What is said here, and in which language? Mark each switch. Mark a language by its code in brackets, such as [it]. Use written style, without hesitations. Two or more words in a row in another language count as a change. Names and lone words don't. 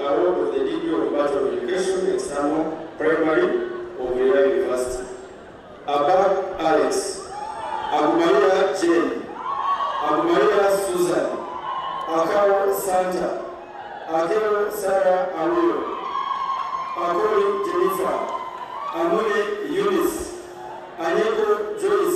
[en] award of the degree of Bachelor of Education, External Primary of Lira University. Abab Alex, Abumaria Jane, Abumaria Susan, Akaro Santa, Akero Sarah Awilo, Akori Jennifer, Amuni Eunice, Anyeko Joyce,